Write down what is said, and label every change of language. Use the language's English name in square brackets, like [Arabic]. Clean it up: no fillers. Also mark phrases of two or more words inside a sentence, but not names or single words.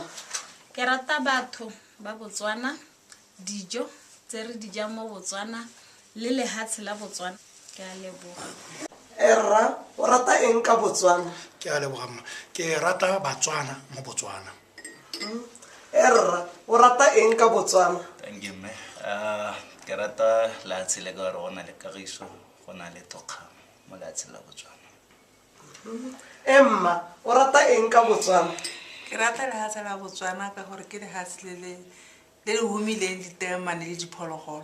[Tswana] Ke rata batho ba Botswana, dijo tse re di jang mo Botswana le lehatshe la Botswana. Ke a leboga. Erra, o rata eng ka Botswana? Ke a leboga mma. Ke rata Batswana mo Botswana. Erra, o rata eng ka Botswana? [English] Thank you, me. [Tswana] Ke rata lehatshe le ka gore go na le kagiso, go na le tokgamo mo lehatshe la Botswana. Emma, o rata eng ka Botswana? Ke rata lehatshe la Botswana ka gore ke lehatshe le le humileng ditemane le diphologolo.